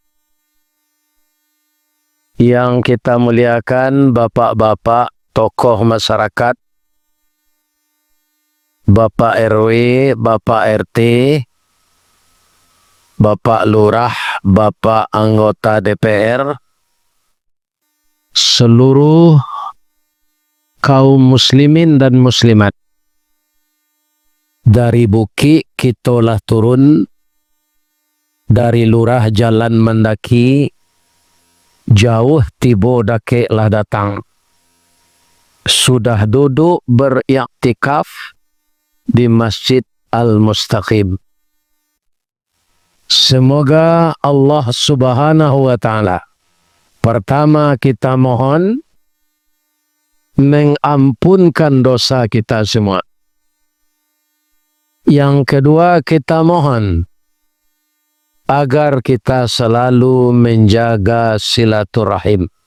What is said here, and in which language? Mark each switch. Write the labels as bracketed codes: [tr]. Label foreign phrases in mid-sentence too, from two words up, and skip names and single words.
[id] Yang kita muliakan bapak-bapak tokoh masyarakat, Bapak RW, Bapak RT, Bapak Lurah, Bapak anggota DPR, seluruh kaum muslimin dan muslimat. [min] Dari Bukit kitolah turun, dari Lurah jalan mendaki, jauh tibo dake lah datang. [id] Sudah duduk beriktikaf di Masjid Al-Mustaqim. Semoga Allah Subhanahu wa Ta'ala, pertama kita mohon mengampunkan dosa kita semua. Yang kedua kita mohon agar kita selalu menjaga silaturahim.